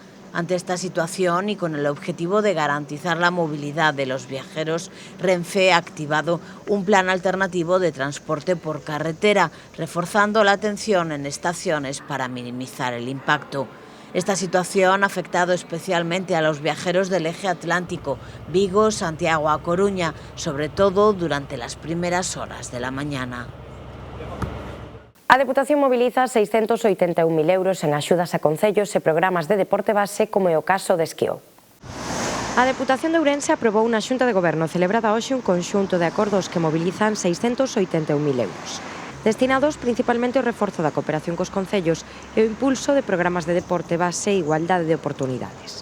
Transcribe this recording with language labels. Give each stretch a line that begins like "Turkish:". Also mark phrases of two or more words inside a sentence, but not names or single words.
Spanish: Ante esta situación y con el objetivo de garantizar la movilidad de los viajeros, Renfe ha activado un plan alternativo de transporte por carretera, reforzando la atención en estaciones para minimizar el impacto. Esta situación ha afectado especialmente a los viajeros del eje atlántico, Vigo, Santiago a Coruña, sobre todo durante las primeras horas de la mañana.
Galician: A Deputación moviliza 681.000 euros en axudas a concellos e programas de deporte base, como é o caso de Esquío. A Deputación de Ourense aprobou na Xunta de Goberno celebrada hoxe un conxunto de acordos que mobilizan 681.000 euros. Destinados principalmente ao reforzo da cooperación cos concellos e o impulso de programas de deporte base e igualdade de oportunidades.